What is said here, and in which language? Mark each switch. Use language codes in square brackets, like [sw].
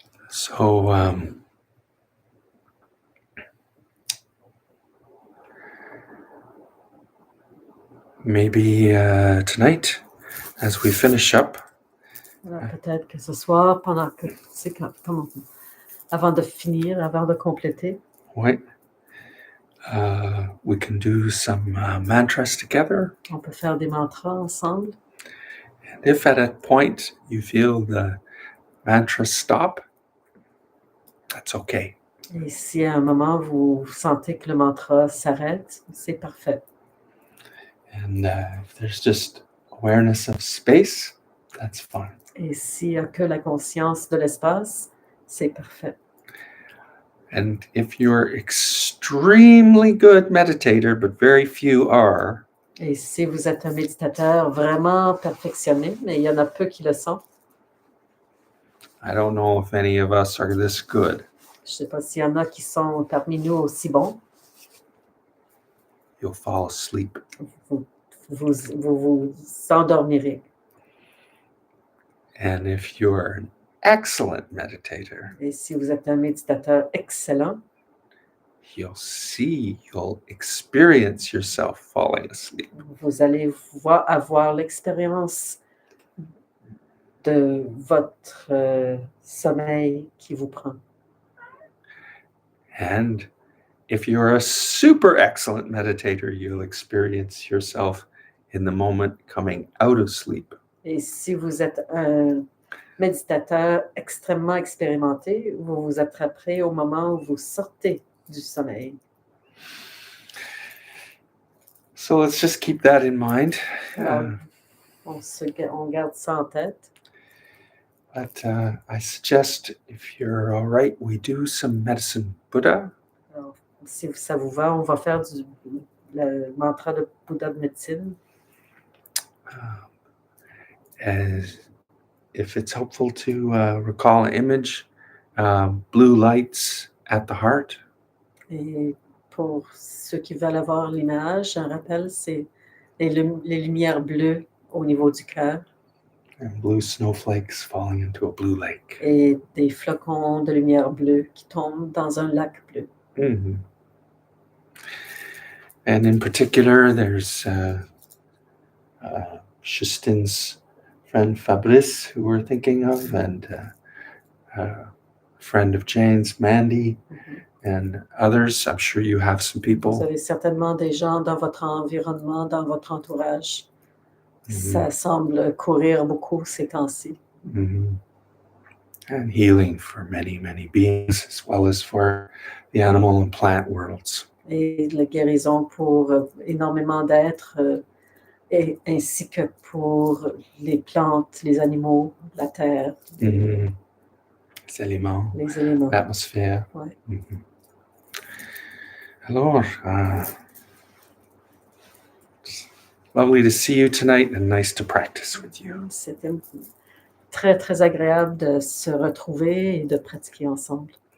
[en] So, maybe tonight, as we finish up, [fr] Alors, peut-être que ce soir, pendant que, tu sais, avant de finir, avant de compléter, [en] right? We can do some mantras together. [fr] on peut faire des mantras ensemble. [en] And if at a point you feel the mantra stop, that's okay. [fr] Et si à un moment vous sentez que le mantra s'arrête, c'est parfait. [en] And if there's just awareness of space, that's fine. [fr] Et s'il n'y a que la conscience de l'espace, c'est parfait. [en] And if you're extremely good meditator, but very few are, [fr] Et si vous êtes un méditateur vraiment perfectionné, mais il y en a peu qui le sont, [en] I don't know if any of us are this good. [fr] je ne sais pas s'il y en a qui sont parmi nous aussi bons, [en] You'll fall asleep. [fr] vous endormirez. [en] And if you're an excellent meditator, [fr] Et si vous êtes un méditateur excellent, [en] you'll experience yourself falling asleep. [fr] vous allez avoir l'expérience de votre sommeil qui vous prend. [en] And if you're a super excellent meditator, you'll experience yourself in the moment coming out of sleep. [fr] Et si vous êtes un méditateur extrêmement expérimenté, vous vous attraperez au moment où vous sortez du sommeil. [en] So let's just keep that in mind. [fr] Alors, on garde ça en tête. [en] But I suggest, if you're all right, we do some medicine Buddha. [fr] Alors, si ça vous va, on va faire le mantra de Bouddha de médecine. [en] As if it's helpful to recall an image, blue lights at the heart. [fr] Et pour ceux qui veulent avoir l'image, un rappel, c'est les lumières bleues au niveau du cœur. [en] And blue snowflakes falling into a blue lake. [fr] Et des flocons de lumière bleue qui tombent dans un lac bleu. Mm-hmm. [en] And in particular, there's Justin's friend Fabrice, who we're thinking of, and a friend of Jane's, Mandy, and others. I'm sure you have some [fr] Vous [en] people. [fr] avez certainement des gens dans votre environnement, dans votre entourage. Ça semble courir beaucoup ces temps-ci. Mm-hmm. [en] And healing for many, many beings, as well as for the animal and plant worlds. [fr] Et la guérison pour énormément d'êtres et ainsi que pour les plantes, les animaux, la terre, Les éléments, les éléments. l'atmosphère. Ouais. Alors, [en] it's lovely to see you tonight and nice to practice with you. [fr] C'était très, très agréable de se retrouver et de pratiquer ensemble.